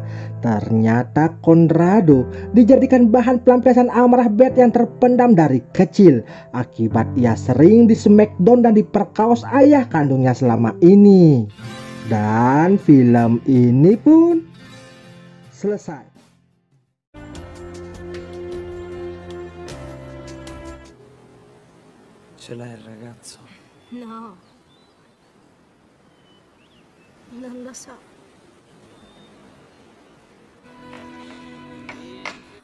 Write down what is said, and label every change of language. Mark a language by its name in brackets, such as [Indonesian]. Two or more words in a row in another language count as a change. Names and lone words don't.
[Indonesian] Ternyata Conrado dijadikan bahan pelampiasan amarah Beth yang terpendam dari kecil akibat ia sering di smackdown dan diperkaos ayah kandungnya selama ini. Dan film ini pun selesai. [Italian] Ce l'hai il ragazzo? No. Non lo so.